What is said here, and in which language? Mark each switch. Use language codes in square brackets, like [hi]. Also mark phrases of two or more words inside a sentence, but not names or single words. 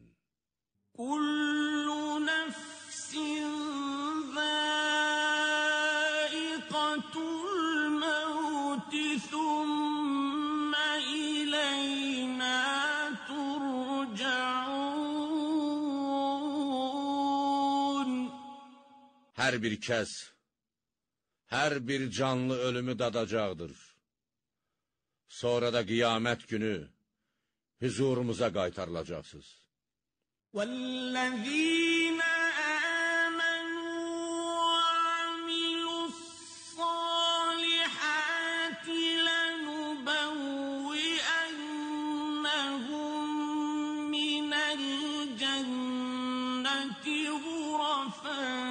[ar] كل نفس ذائقة الموت ثم إلينا ترجعون. [az] Hər bir kəs, hər bir canlı ölümü dadacaqdır. Sonra da qiyamət günü huzurumuza qaytarılacaqsınız. [ar] وَالَّذِينَ آمَنُوا وَعَمِلُوا الصَّالِحَاتِ لَنُبَوِّئَنَّهُم مِّنَ الْجَنَّةِ غُرَفًا